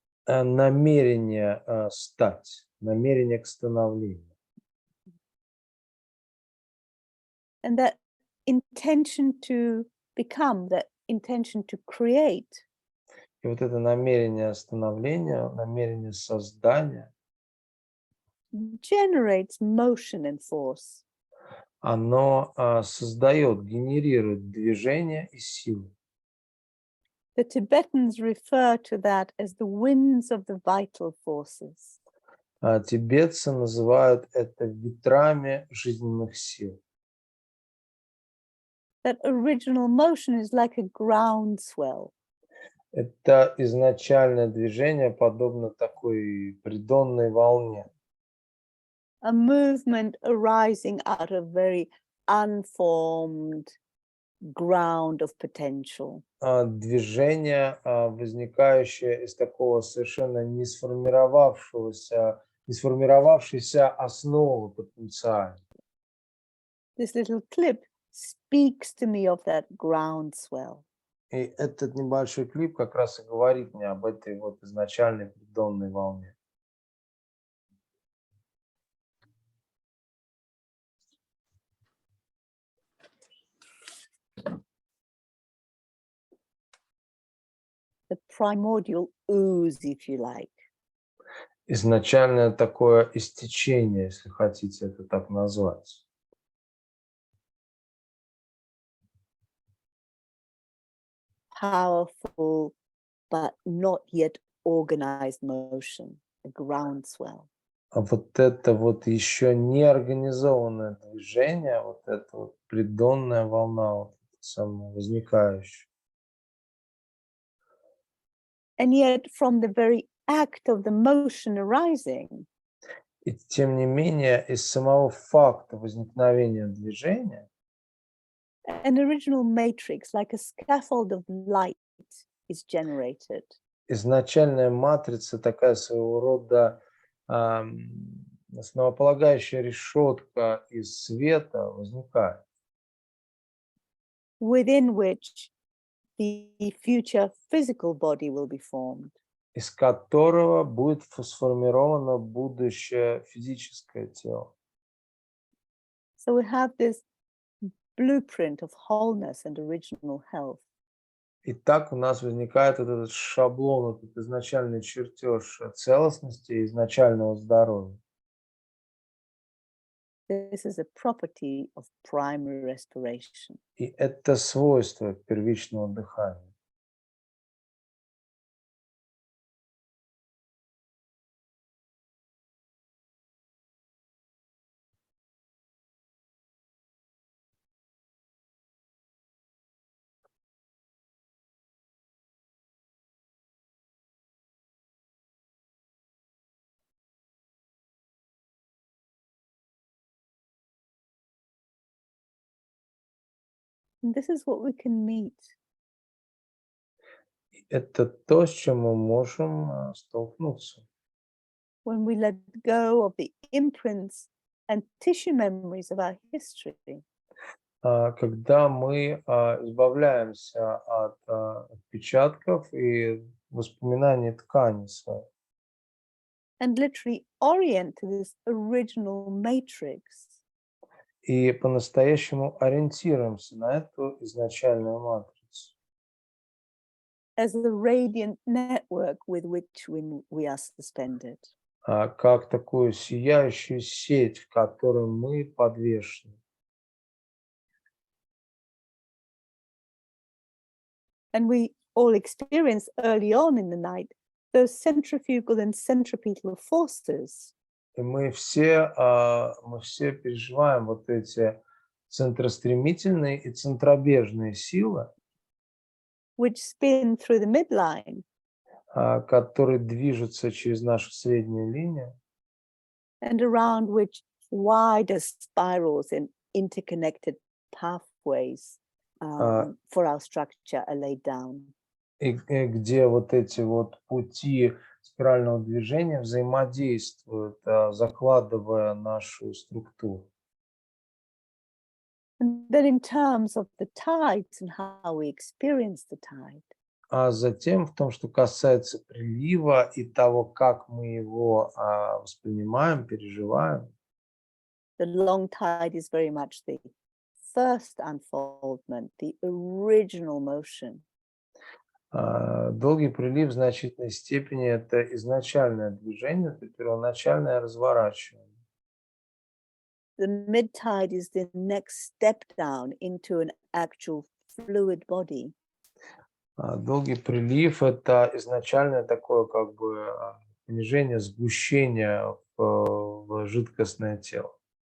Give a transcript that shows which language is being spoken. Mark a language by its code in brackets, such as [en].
[ru] Намерение стать, намерение к становлению. [en] And that intention to become, that intention to create, [ru] И вот это намерение становления, намерение создания, [en] generates motion and force. [ru] оно создает, генерирует движение и силу. [en] The Tibetans refer to that as the winds of the vital forces. [ru] Тибетцы называют это ветрами жизненных сил. [en] That original motion is like a groundswell. [ru] Это изначальное движение подобно такой придонной волне. [en] A movement arising out of very unformed ground of potential. [ru] Движение, возникающее из такого совершенно не сформировавшейся основы потенциала. [en] This little clip speaks to me of that groundswell. [ru] И этот небольшой клип как раз и говорит мне об этой вот изначальной придонной волне. [en] The primordial ooze, if you like. [ru] Изначальное такое истечение, если хотите это так назвать. [en] Powerful, but not yet organized motion, a groundswell. [ru] А вот это вот еще неорганизованное движение, вот эта вот придонная волна, вот эта самая возникающая. [en] And yet, from the very act of the motion arising, [ru] И тем не менее, из самого факта возникновения движения [en] an original matrix, like a scaffold of light, is generated. [ru] изначальная матрица, такая своего рода основополагающая решетка из света возникает, [en] Within which the future physical body will be formed. [ru] из которого будет сформировано будущее физическое тело. [en] So we have this blueprint of wholeness and original health. [ru] И так у нас возникает вот этот шаблон, этот изначальный чертеж целостности и изначального здоровья. [en] This is a property of primary restoration. [ru] И это свойство первичного дыхания. [en] And this is what we can meet [ru] Это то, с чем мы можем столкнуться, [en] when we let go of the imprints and tissue memories of our history [ru] когда мы избавляемся от отпечатков и воспоминаний ткани своей. [en] and literally orient to this original matrix [ru] И по-настоящему ориентируемся на эту изначальную матрицу, [en] as the radiant network with which we are suspended. [ru] как такую сияющую сеть, в которой мы подвешены. [en] And we all experience early on in the night those centrifugal and centripetal forces [ru] И мы все переживаем вот эти центростремительные и центробежные силы, [en] which spin through the midline [ru] которые движутся через нашу среднюю линию, [en] and around which wider spirals and interconnected pathways for our structure are laid down. [ru] и где вот эти вот пути спирального движения взаимодействуют, закладывая нашу структуру. [en] And then in terms of the tides and how we experience the tide, [ru] А затем в том, что касается прилива и того, как мы его воспринимаем, переживаем, [en] the long tide is very much the first unfoldment, the original motion. [ru] долгий прилив в значительной степени это изначальное движение, это первоначальное разворачивание. [en] The mid tide is the next step down into an actual fluid body. [ru] Долгий прилив это изначальное такое как бы понижение, сгущение в жидкостное тело.